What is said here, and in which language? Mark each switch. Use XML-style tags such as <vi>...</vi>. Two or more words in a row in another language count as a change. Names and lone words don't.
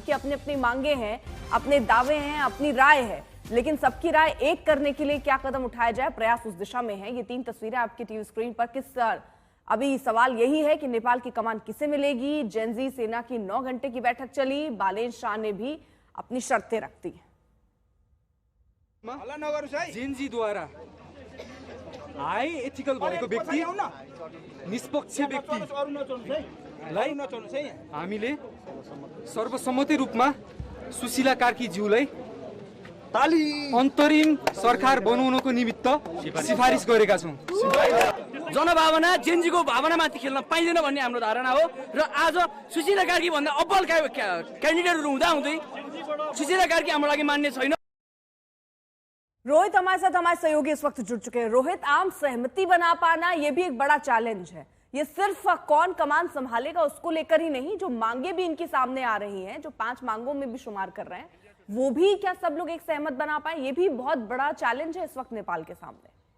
<hi>उनकी अपनी अपनी मांगे हैं, अपने दावे हैं, अपनी राय है, लेकिन सबकी राय एक करने के लिए क्या कदम उठाया जाए, प्रयास उस दिशा में है। ये 3 तस्वीरें आपकी टीवी स्क्रीन पर। अभी सवाल यही है कि नेपाल की कमान किसे मिलेगी। जेनजी सेना की 9 घंटे की बैठक चली, बालेन शाह ने भी अपनी शर्तें रख दी।</hi> <ne>जेनजीद्वारा</ne> <en>high ethical</en> <ne>भएको व्यक्ति, निष्पक्ष व्यक्तिलाई हामीले सर्वसम्मति रूपमा सुशीला कार्कीज्यूलाई अन्तरिम सरकार बनाउनको निमित्त सिफारिस गरेका छौं। जनभावना जेनजीको भावनामाथि खेल्न पाइँदैन भन्ने हाम्रो धारणा हो, र आज सुशीला कार्की भन्दा अब्बल क्यान्डिडेटहरू हुँदा हुँदै सुशीला कार्की हाम्रो लागि मान्य छैन।</ne> <hi>रोहित हमारे साथ, हमारे सहयोगी इस वक्त जुड़ चुके हैं। रोहित, आम सहमति बना पाना ये भी एक बड़ा चैलेंज है। ये सिर्फ कौन कमान संभालेगा उसको लेकर ही नहीं, जो मांगे भी इनके सामने आ रही हैं, जो 5 मांगों में भी शुमार कर रहे हैं, वो भी क्या सब लोग एक सहमत बना पाए, ये भी बहुत बड़ा चैलेंज है इस वक्त नेपाल के सामने।</hi>